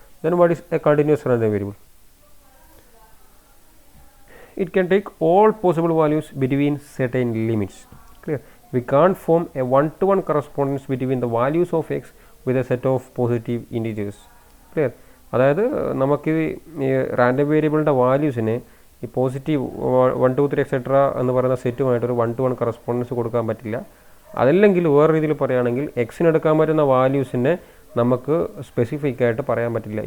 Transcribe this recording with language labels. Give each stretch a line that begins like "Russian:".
English: Then what is a continuous random variable? It can take all possible values between certain limits. Clear? We can't form a one-to-one correspondence between the values of x with a set of positive integers. Clear?
Malayalam: അതായത് നമുക്ക് ഈ random വേരിയബിളിൻ്റെ വാല്യൂസിനെ ഈ positive 1, 2, 3 etcetera എന്ന് പറയുന്ന സെറ്റുമായിട്ടൊരു 1-to-1 correspondence കൊടുക്കാൻ പറ്റില്ല. അതല്ലെങ്കിൽ വേറെ രീതിയിൽ പറയുകയാണെങ്കിൽ എക്സിന് എടുക്കാൻ പറ്റുന്ന വാല്യൂസിനെ നമുക്ക് സ്പെസിഫിക് ആയിട്ട് പറയാൻ പറ്റില്ല.